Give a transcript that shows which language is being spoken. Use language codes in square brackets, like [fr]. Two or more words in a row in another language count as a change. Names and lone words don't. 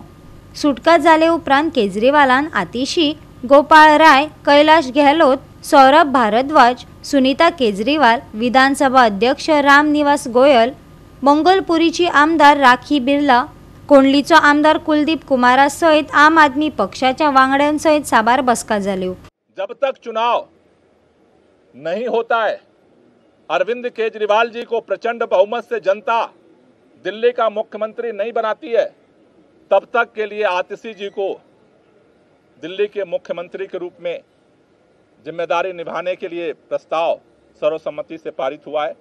[kok] सुटका जाले उपरांत केजरीवालान आतिशी, गोपाळ राय, कैलाश गेहलोत, सौरभ भारद्वाज, सुनीता केजरीवाल, विधानसभा अध्यक्ष राम निवास गोयल, मंगोलपुरीची आमदार राखी बिर्ला, कोंडलीचो आमदार कुलदीप कुमारा सहित आम आदमी पक्षाच्या वांगड्यांसहित साबार बसका जाल्यो। [hi] जब तक चुनाव नहीं होता है, अरविंद केजरीवाल जी को प्रचंड बहुमत से जनता दिल्ली का मुख्यमंत्री नहीं बनाती है, तब तक के लिए आतिशी जी को दिल्ली के मुख्यमंत्री के रूप में जिम्मेदारी निभाने के लिए प्रस्ताव सर्वसम्मति से पारित हुआ है।